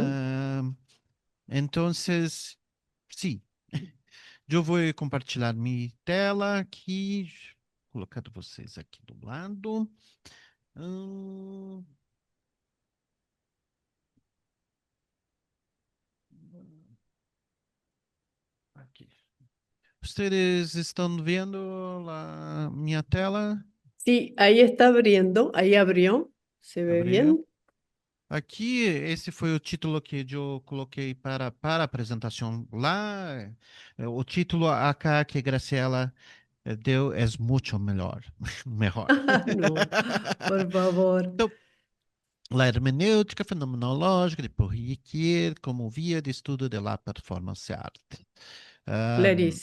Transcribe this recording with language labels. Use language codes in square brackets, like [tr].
[pt] Ah, então, sim, eu vou compartilhar minha tela aqui, colocando vocês aqui do lado. Hum, aqui. Vocês estão vendo a minha tela? [es] Sí, ahí está abriendo, ahí abrió. ¿Se ve [pt] Abriu. [es] bien? [pt] Aqui, esse foi o título que eu coloquei para a apresentação lá. O título acá que Graciela deu é muito melhor. Melhor. [es] No, por favor, [pt] Então, a hermenêutica fenomenológica de Poirier como via de estudo [es] de la performance art. [pt] Ahm,